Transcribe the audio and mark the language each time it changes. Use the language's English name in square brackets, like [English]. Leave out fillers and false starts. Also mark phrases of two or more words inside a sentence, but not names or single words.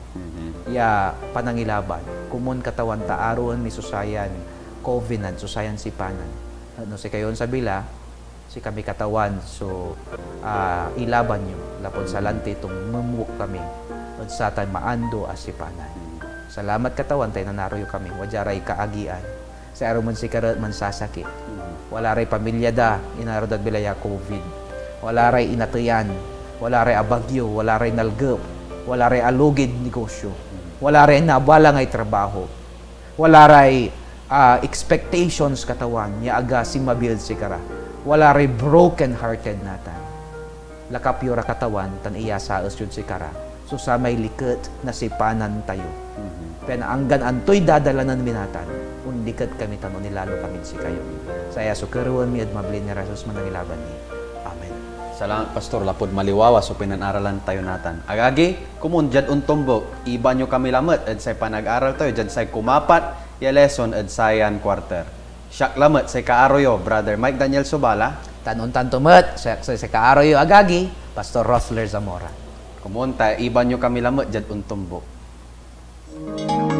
[Pangasinan] Ya panangilaban. Kumon katawan taaron ni susayan covenant, susayan sipanan. Ano si kayon sa bila, si kami katawan so ilaban nyo lapod sa lanti itong mamuk kami at sa tayo maando as sipanan. Salamat katawan tayo nanaroyo kami wajaray kaagian sa aruman si karat man sasakit wala ray pamilya da inarodad bilaya COVID wala ray inatayan wala ray abagyo wala ray nalgep wala ray alugid negosyo wala ray nabala ngay trabaho wala ray expectations katawan ya aga si mabuild si kara wala ray [English] broken hearted [Pangasinan] natan lakapyo ra katawan tan iya sa yun si kara so sa may liket na sipanan tayo Penanggan antoy dadalanan minatan undiket kami tanon nilalo kami si kayo saya sukeruan mi at mablin ni Jesus manangilaban ni amen. Salamat Pastor lapod maliwawa so pinanaralan tayo natan agagi kumun jad untombo iba nyo kami lamet ed say panag-aral tayo jad say kumapat ya lesson ed sayan quarter siyak lamet say kaaroyo Brother Mike Daniel Subala tanon tantumet sa kaaroyo agagi Pastor Rosler Zamora kumun ta iba nyo kami lamet jad untombo.